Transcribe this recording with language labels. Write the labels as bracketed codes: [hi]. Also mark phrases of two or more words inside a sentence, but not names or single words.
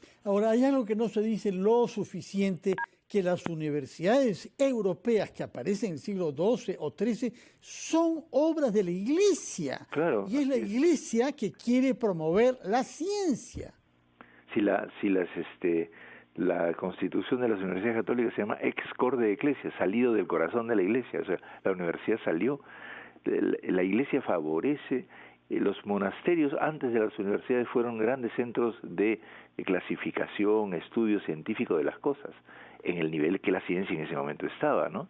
[es] Ahora, hay algo que no se dice lo suficiente, que las universidades europeas que aparecen en el siglo XII o XIII son obras de la Iglesia. Claro. Y es la Iglesia que quiere promover la ciencia. La constitución de las universidades católicas se llama [la] ex corde ecclesia, [es] salido del corazón de la Iglesia. O sea, la universidad salió, la Iglesia favorece los monasterios antes de las universidades fueron grandes centros de clasificación, estudio científico de las cosas, en el nivel que la ciencia en ese momento estaba, ¿no?